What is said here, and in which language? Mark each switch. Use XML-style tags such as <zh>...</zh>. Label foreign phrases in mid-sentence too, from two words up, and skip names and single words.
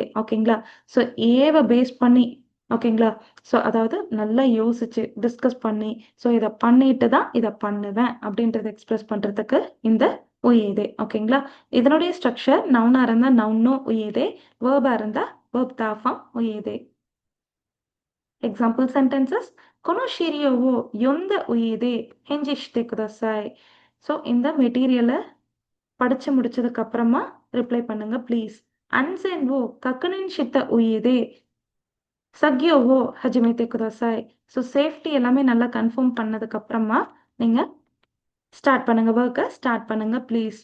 <ta>ஓகேங்களா? ஸோ ஏவை பேஸ் பண்ணி ஓகேங்களா? ஸோ அதாவது நல்லா யோசிச்சு டிஸ்கஸ் பண்ணி ஸோ இதை பண்ணிட்டு தான் இதை பண்ணுவேன் அப்படின்றத எக்ஸ்பிரஸ் பண்ணுறதுக்கு இந்த உயேதே. ஓகேங்களா? இதனுடைய ஸ்ட்ரக்சர் நவுனா இருந்தால் நவுனோ உயேதே, வேர்பா இருந்தால் வேர்ப் தாஃபாம் உயேதே.</ta> <en>Example sentences</en> <ja>この資料を読んだ上で返事してください.</ja> <ta>ஸோ இந்த மெட்டீரியலை படித்து முடிச்சதுக்கு அப்புறமா ரிப்ளை பண்ணுங்க ப்ளீஸ்.</ta> <ja>安全を確認した上で作業を始めてください.</ja> <ta>ஸோ சேஃப்டி எல்லாமே நல்லா கன்ஃபார்ம் பண்ணதுக்கு அப்புறமா நீங்கள் ஸ்டார்ட் பண்ணுங்க, ஒர்க்கை ஸ்டார்ட் பண்ணுங்க ப்ளீஸ்.</ta>